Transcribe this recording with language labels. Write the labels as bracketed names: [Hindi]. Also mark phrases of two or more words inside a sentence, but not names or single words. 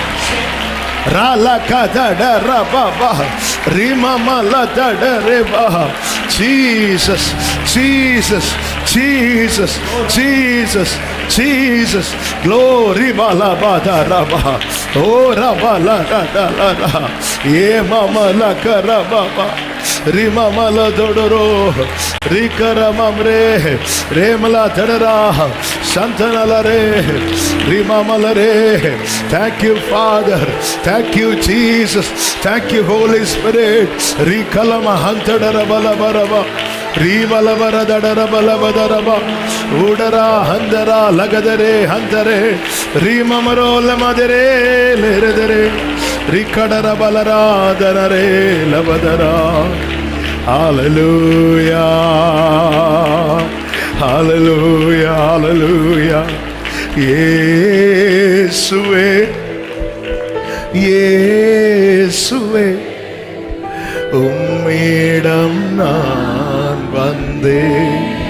[English] Rala kadada rababa rima mala dada reba. Jesus Jesus Jesus Jesus Jesus. Glory bala bada raba oh raba la da la la ye mama la karababa rima mala dodoro rikara mamre remala dadara santana re rima mala re. Thank you Father, thank you Jesus, thank you Holy Spirit. Rikalama hantadara bala baraba rivala baradara bala badaraba udara handara lagadare handare rimamaro lamadare leredare rikadara balara danare labadara. Hallelujah hallelujah hallelujah. [Tamil] இயேசுவே இயேசுவே உம்மிடம் நான் வந்தேன்.